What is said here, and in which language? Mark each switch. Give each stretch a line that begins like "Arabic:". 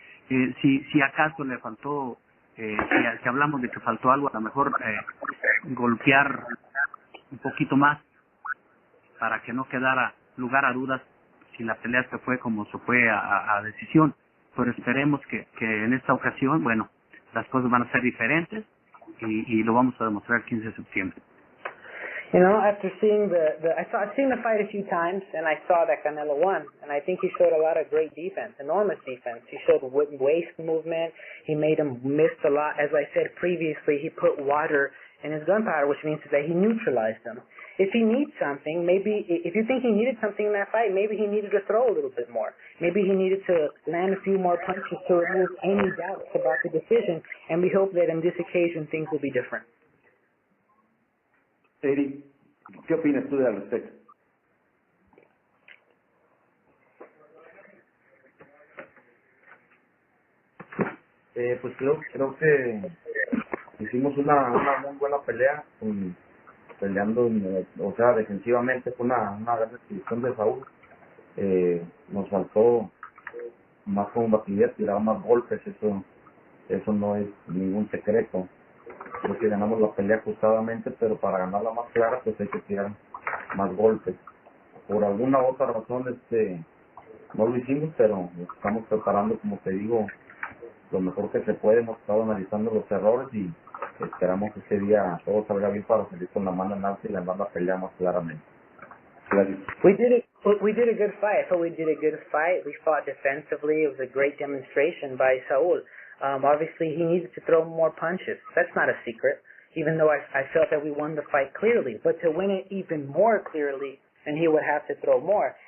Spanish: Si acaso le faltó, si hablamos de que faltó algo, a lo mejor golpear un poquito más, para que no quedara lugar a dudas si la pelea se fue como se fue a decisión. Pero esperemos que en esta ocasión, bueno, las cosas van a ser diferentes y lo vamos a demostrar el 15 de septiembre.
English: After seeing I've seen the fight a few times, and I saw that Canelo won, and I think he showed a lot of great defense, enormous defense. He showed waist movement. He made him miss a lot. As I said previously, he put water in his gunpowder, which means that he neutralized him. If he needs something, maybe if you think he needed something in that fight, maybe he needed to throw a little bit more. Maybe he needed to land a few more punches to remove any doubts about the decision, and we hope that on this occasion things will be different.
Spanish: Eddie, ¿qué opinas tú al respecto? Pues creo que hicimos una muy buena pelea, peleando, o sea, defensivamente fue una gran exhibición de Saúl. Nos faltó más combativez, tirar más golpes, eso no es ningún secreto. Creo que ganamos la pelea ajustadamente, pero para ganarla más clara pues hay que tirar más golpes. Por alguna otra razón no lo hicimos, pero nos estamos preparando, como te digo, lo mejor que se puede. Hemos estado analizando los errores y esperamos que ese día todo salga bien para salir con la mano en alto y ganar la pelea más claramente. Gracias.
English: We did a good fight. I thought we did a good fight. We fought defensively. It was a great demonstration by Saul. Obviously, he needed to throw more punches. That's not a secret, even though I felt that we won the fight clearly. But to win it even more clearly, then he would have to throw more.